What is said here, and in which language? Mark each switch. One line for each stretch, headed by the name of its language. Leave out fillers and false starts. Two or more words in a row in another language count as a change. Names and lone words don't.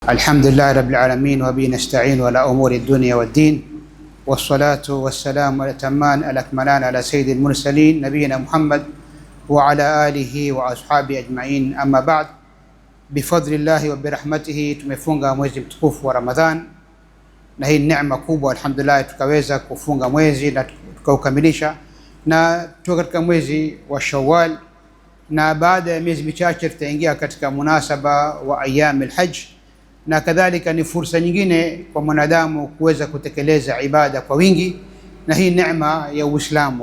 Arabic: الحمد لله رب العالمين وبه نستعين على أمور الدنيا والدين والصلاة والسلام الأتمان الأكملان على سيد المرسلين نبينا محمد وعلى آله وأصحابه أجمعين. أما بعد، بفضل الله وبرحمته
Swahili: tumefunga mwezi mtukufu wa Ramadhan, na hii neema kubwa alhamdulillah tukaweza kufunga mwezi na tukaukamilisha, na tuko katika mwezi wa Shawwal, na baada ya miezi michache tutaingia katika munasaba wa
Arabic: أيام الحج,
Swahili: na kadhalika ni fursa nyingine kwa mwanadamu kuweza kutekeleza ibada kwa wingi, na hii neema ya Uislamu.